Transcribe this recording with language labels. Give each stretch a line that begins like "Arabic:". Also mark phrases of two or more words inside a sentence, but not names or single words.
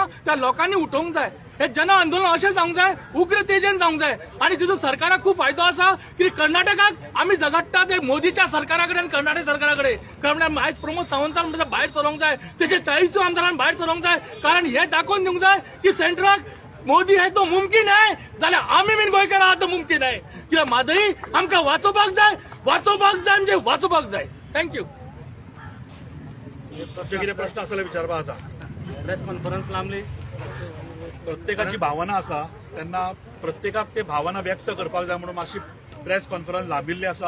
Konkani: त्या लोकांनी उठोवंक जाय. हे जन आंदोलन अशें जावंक जाय, उग्र तेजेन जावंक जाय आनी तितून सरकाराक खूब फायदो आसा की कर्नाटकाक आमी झगडटा ते मोदीच्या सरकारा कडेन कर्नाटक सरकारा कडेन. आयज प्रमोद सावंताक म्हणटा भायर सरोंक जाय, तेचे 40 आमदारांक भायर सरोंक जाय. कारण हे दाखोवन दिवंक जाय की सेंट्रलाक
Hindi: मोदी है तो मुमकीन है
Konkani: जाल्यार आमी बीन गोंयकार आहात
Hindi: तो मुमकीन है.
Konkani: कित्याक म्हादई आमकां वाचोवपाक जाय म्हणजे वाचोवपाक जाय. थँक्यू. कितें प्रश्न आसले विचारपाक आता.
English: press conference
Konkani: लावली. प्रत्येकाची भावना आसा तेन्ना प्रत्येकाक ते भावना व्यक्त करपाक जाय म्हणून मातशी
English: press conference
Konkani: लाभिल्ली आसा.